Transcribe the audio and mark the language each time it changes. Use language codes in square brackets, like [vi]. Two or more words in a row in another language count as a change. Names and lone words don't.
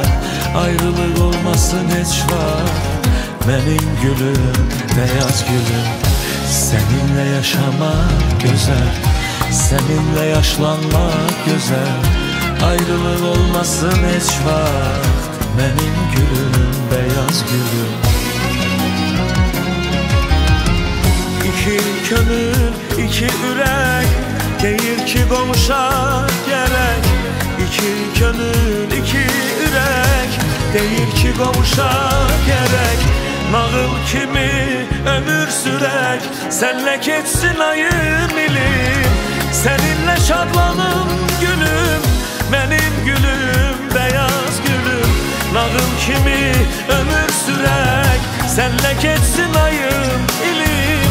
[tr] Ayrılık olmasın hiç var, benim gülüm, beyaz gülüm. Seninle yaşamak güzel, seninle yaşlanmak güzel. Ayrılık olmasın hiç vaxt, benim gülüm, beyaz gülüm. [az] İki könül, iki ürək, deyir ki qovuşa gerek. İki könül, iki ürək, deyir ki qovuşa gerek. Nağıl kimi ömür sürək, [tr] senle geçsin ayın ilim. Seninle şadlanım gülüm, benim gülüm, beyaz gülüm. [az] Nağıl kimi ömür sürək, [tr] senle geçsin ayın ilim.